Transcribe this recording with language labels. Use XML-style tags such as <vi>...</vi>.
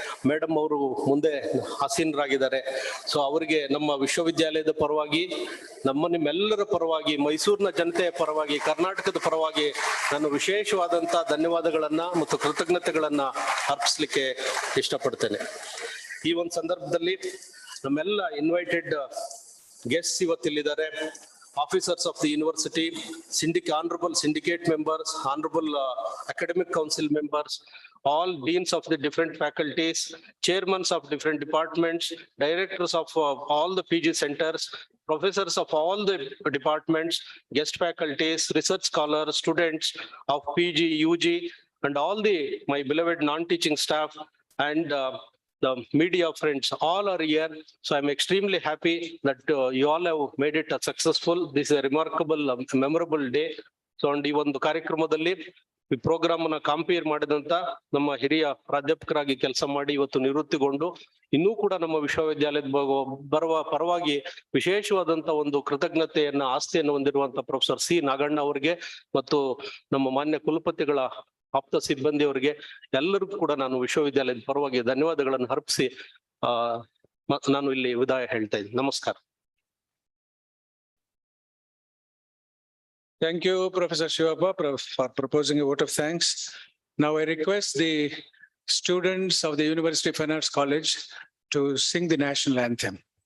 <kn>Madam ಅವರು ಮುಂದೆ ಆಸೀನರಾಗಿದ್ದಾರೆ. So ಅವರಿಗೆ ನಮ್ಮ ವಿಶ್ವವಿದ್ಯಾಲಯದ ಪರವಾಗಿ, ನಿಮ್ಮೆಲ್ಲರ ಪರವಾಗಿ, ಮೈಸೂರಿನ ಜನತೆಯ ಪರವಾಗಿ, ಕರ್ನಾಟಕದ ಪರವಾಗಿ ನಾನು ವಿಶೇಷವಾದಂತ ಧನ್ಯವಾದಗಳನ್ನ ಮತ್ತು ಕೃತಜ್ಞತೆಗಳನ್ನ ಅರ್ಪಿಸ್ಲಿಕ್ಕೆ ಇಷ್ಟಪಡ್ತೇನೆ. ಈ ಒಂದು ಸಂದರ್ಭದಲ್ಲಿ ನಮ್ಮೆಲ್ಲ invited guests ಇವತ್ತಿಲ್ಲಿದ್ದಾರೆ.</kn> <en>Officers of the university, honorable syndicate members, honorable academic council members, all deans of the different faculties, chairmen of different departments, directors of all the PG centers, professors of all the departments, guest faculties, research scholars, students of PG, UG, and all my beloved non-teaching staff and the media friends, all are here. So I'm extremely happy that you all have made it successful. This is a remarkable, memorable day. So and</en> <kn>ಈ ಒಂದು ಕಾರ್ಯಕ್ರಮದಲ್ಲಿ ಈ program ಅನ್ನ compare ಮಾಡಿದಂತ ನಮ್ಮ ಹಿರಿಯ ಪ್ರಾಧ್ಯಾಪಕರಾಗಿ ಕೆಲಸ ಮಾಡಿ ಇವತ್ತು ನಿವೃತ್ತಿಗೊಂಡು ಇನ್ನೂ ಕೂಡ ನಮ್ಮ ವಿಶ್ವವಿದ್ಯಾಲಯದ ಬರುವ ಪರವಾಗಿ ವಿಶೇಷವಾದಂತ ಒಂದು ಕೃತಜ್ಞತೆಯನ್ನ, ಆಸ್ತಿಯನ್ನು ಹೊಂದಿರುವಂತ ಪ್ರೊಫೆಸರ್ ಸಿ ನಾಗಣ್ಣ ಅವರಿಗೆ ಮತ್ತು ನಮ್ಮ ಮಾನ್ಯ ಕುಲಪತಿಗಳ ಆಪ್ತ ಸಿಬ್ಬಂದಿಯವರಿಗೆ ಎಲ್ಲರಿಗೂ ಕೂಡ ನಾನು ವಿಶ್ವವಿದ್ಯಾಲಯದ ಪರವಾಗಿ ಧನ್ಯವಾದಗಳನ್ನು ಅರ್ಪಿಸಿ ನಾನು ಇಲ್ಲಿ ವಿದಾಯ ಹೇಳ್ತಾ ಇದ್ದೀನಿ. ನಮಸ್ಕಾರ.</kn> <en>Thank you, Professor Shivappa, for proposing a vote of thanks. Now I request the students of the University of Fine Arts College to sing the national anthem.</en>